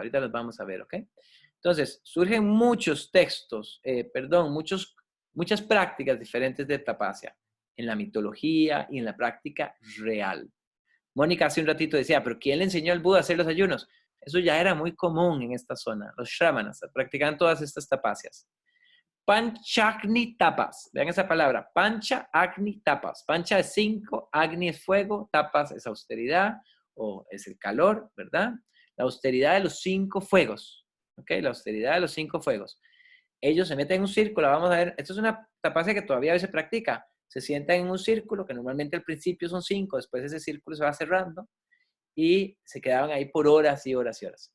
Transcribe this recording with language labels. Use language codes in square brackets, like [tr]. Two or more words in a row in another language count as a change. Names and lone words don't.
[es] Ahorita las vamos a ver, ¿ok? Entonces, surgen muchos textos, muchas prácticas diferentes de tapacia en la mitología y en la práctica real. Mónica hace un ratito decía, pero ¿quién le enseñó al Buda a hacer los ayunos? Eso ya era muy común en esta zona. Los shamanas practicaban todas estas tapacias. [sa] Panchagni tapas. [es] Vean esa palabra. [sa] Pancha agni tapas. [es] Pancha es 5, agni es fuego, tapas es austeridad o es el calor, ¿verdad? La austeridad de los 5 fuegos. ¿Ok? La austeridad de los 5 fuegos. Ellos se meten en un círculo, vamos a ver, esto es una tapacia que todavía hoy se practica. Se sientan en un círculo, que normalmente al principio son 5, después ese círculo se va cerrando y se quedaban ahí por horas y horas y horas.